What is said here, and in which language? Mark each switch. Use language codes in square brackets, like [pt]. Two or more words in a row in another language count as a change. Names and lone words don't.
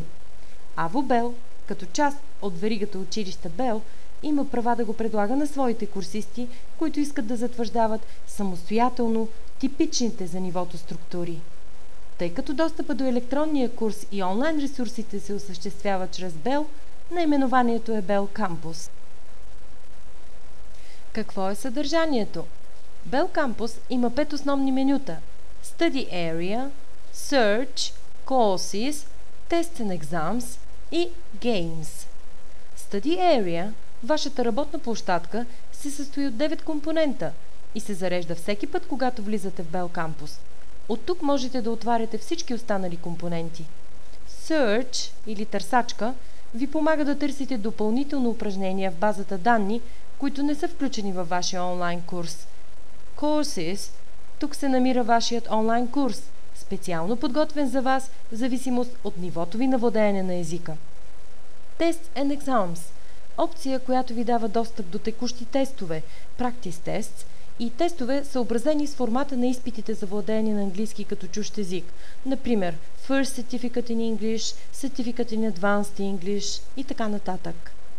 [bg] Аво Bell, като част от веригата училища Bell, има права да го предлага на своите курсисти, които искат да затвърждават самостоятелно типичните за нивото структури. Тъй като достъпа до електронния курс и онлайн ресурсите се осъществява чрез Bell, наименованието е Bell Campus. Какво е съдържанието? Bell Campus има 5 основни менюта: [en] Study Area, Search, Courses, Tests and Exams и Games. Study Area, [bg] вашата работна площадка, се състои от 9 компонента и се зарежда всеки път, когато влизате в Bell Campus. От тук можете да отваряте всички останали компоненти. Search или търсачка ви помага да търсите допълнително упражнения в базата данни, които не са включени във вашия онлайн курс. Courses, тук се намира вашият онлайн курс, специално подготвен за вас в зависимост от нивото ви на владеене на езика. [en] Tests and Exams, [bg] опция, която ви дава достъп до текущи тестове, [en] Practice Tests [bg] и тестове, съобразени с формата на изпитите за владеене на английски като чужд език, например First Certificate in English, Certificate in Advanced English и така нататък.